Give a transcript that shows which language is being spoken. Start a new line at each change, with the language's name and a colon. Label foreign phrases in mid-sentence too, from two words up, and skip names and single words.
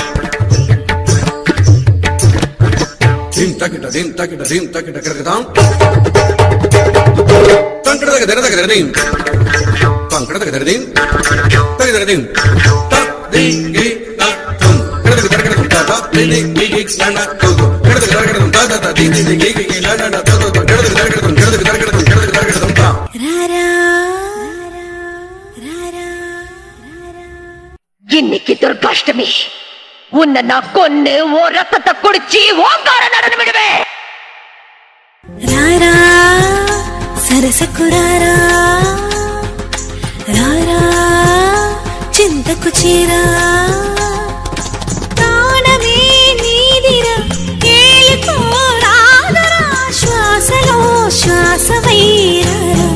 Tamil: దిన్ తకిట దిన్ తకిట దిన్ తకిట కరగదాం తంకడదగదరదగదరిన్ తంకడదగదరిన్ తగదరదిన్ తదిగి తతం కడదగదరగదం తా దిని గిగి నన్న తుగు இன்னைக்கு துர்காஷ்டமி உன்னை நான் கொன்னு ஓ ரத்தத்தை குடிச்சு ஓங்கார நடனம் விடுவேன்
Telugu: రారా సరసకు రారా రారా చింతకు చేరా తానమే నీదిరా ఏలుకోరాదరా శ్వాసలో శ్వాసమైరారా